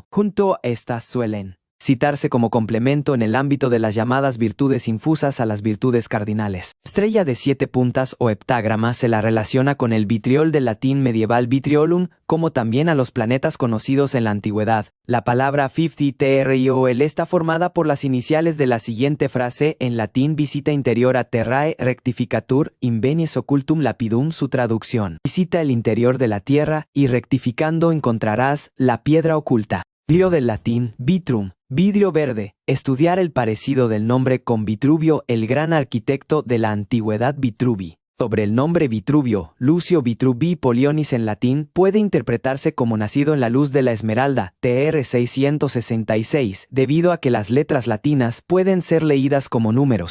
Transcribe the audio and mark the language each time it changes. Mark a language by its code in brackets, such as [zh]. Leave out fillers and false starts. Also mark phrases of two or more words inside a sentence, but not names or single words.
[es] Junto a estas suelen citarse como complemento en el ámbito de las llamadas virtudes infusas a las virtudes cardinales. Estrella de 7 puntas o heptágrama se la relaciona con el vitriol del latín medieval vitriolum, como también a los planetas conocidos en la antigüedad. La palabra 50 triol está formada por las iniciales de la siguiente frase en latín: [la] visita interior a terrae rectificatur invenies occultum lapidum. [es] Su traducción: visita el interior de la tierra y rectificando encontrarás la piedra oculta. Vidrio del latín vitrum, vidrio verde. Estudiar el parecido del nombre con Vitruvio, el gran arquitecto de la antigüedad. Vitruvi. Sobre el nombre Vitruvio, Lucio Vitruvi Polionis en latín, puede interpretarse como nacido en la luz de la esmeralda, TR 666, debido a que las letras latinas pueden ser leídas como números.